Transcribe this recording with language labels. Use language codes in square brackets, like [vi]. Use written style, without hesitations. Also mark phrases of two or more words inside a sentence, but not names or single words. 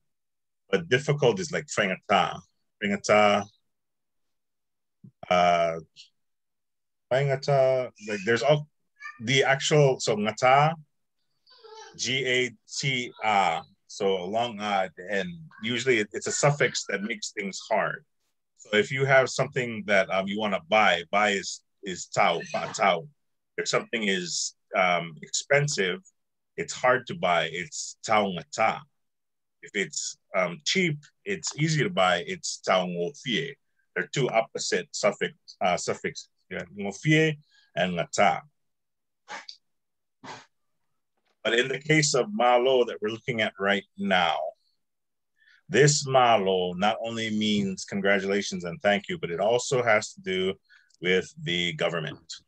[en] But difficult is like fangata. [sm] Fangata, fangata, [en] like there's all the actual, so ngata, G-A-T-A, so a long at the end. Usually it's a suffix that makes things hard. So if you have something that you want to buy is [sm] tau, tau. [en] If something is expensive, it's hard to buy, it's [sm] tau ngata. [en] If it's cheap, it's easy to buy, it's [sm] tau ngofie. [en] They're two opposite suffixes, ngofie and ngata. But in the case of malo that we're looking at right now, this malo not only means congratulations and thank you, but it also has to do with the government.